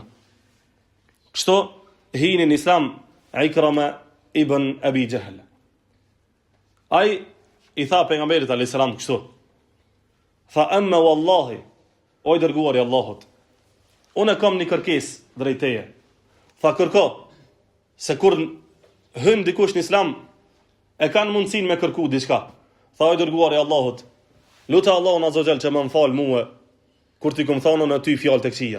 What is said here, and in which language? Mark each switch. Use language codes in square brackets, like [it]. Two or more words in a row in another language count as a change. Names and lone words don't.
[sq] Kështu hini në Islam Ikrama ibn Abi Jahl. Ai i tha pejgamberit [ar] عليه السلام [sq] kështu. [ar] Tha أما والله, [sq] o i dërguari i Allahut, unë kam një kërkesë drejt teje. Tha kërko, se kur hyn dikush në Islam e kanë mundësinë me kërku diçka. Tha o i dërguari i Allahut, lutë Allahun [ar] عز وجل [sq] që më fal mua kur ti kom thonë në ty fjalë të këqija.